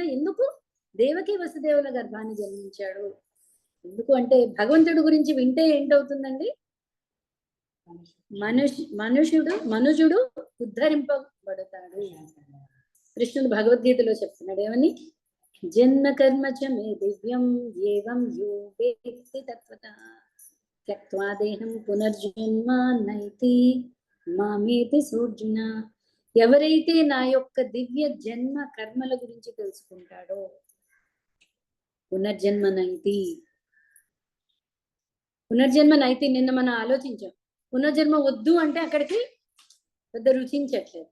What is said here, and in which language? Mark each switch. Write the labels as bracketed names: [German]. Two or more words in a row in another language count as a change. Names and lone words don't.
[Telugu] ఎందుకు దేవకీ వసుదేవుల గర్భాన్ని జన్మించాడు? ఎందుకు అంటే భగవంతుడి గురించి వింటే ఏంటవుతుందండి? మనుజుడు ఉద్ధరింపబడతాడు. కృష్ణుడు భగవద్గీతలో చెప్తున్నాడు ఏమని? [Sanskrit] जन्म कर्म च मे दिव्यं एवं यो वेत्ति तत्त्वतः त्यक्त्वा देहं पुनर्जन्म नैति मामेति सोऽर्जुन. [Telugu] ఎవరైతే నా యొక్క దివ్య జన్మ కర్మల గురించి తెలుసుకుంటాడో, [Sanskrit] पुनर्जन्म नैति [Telugu] నిన్న మనం ఆలోచించాం. పునర్జన్మ వద్దు అంటే అక్కడికి పెద్ద రుచించట్లేదు.